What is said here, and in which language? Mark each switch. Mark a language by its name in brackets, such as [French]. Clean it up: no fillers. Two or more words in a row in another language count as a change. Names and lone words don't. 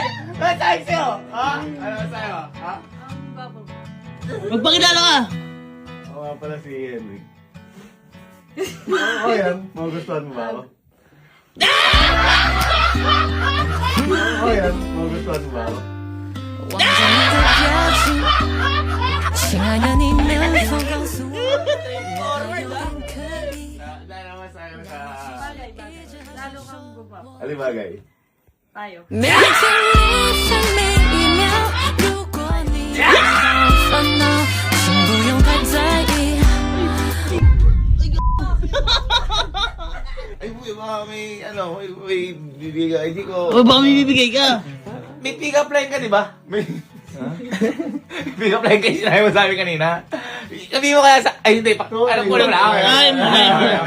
[Filipino] Ano sa'yo sa'yo? Ha? Ano sa'yo? Ha? Ang babo. Magpakilala ka! Oo nga pala si Henry. Oo yan. Magustuhan mo ba ako? Oo yan. Magustuhan mo ba ako? [Chinese] 望着你的表情，亲爱的，你能否告诉我？我有点刻意。 [Filipino] Dahil naman sa'yo sa... Bagay, bagay. Lalo kang gubap. Alibagay. Tayo. [Chinese] 每天每分每一秒，如果你有烦恼，请不用太在意。 [Filipino] Ay, buhay baka may, ano, may bibigay. Hindi ko... O baka may bibigay ka? May [English] pick-up line [Filipino] ka, di ba? May... [English] pick-up line [Filipino] kayo sinabi mo sa amin kanina. Sabi mo kaya sa... Ay, hindi. Alam ko naman ako.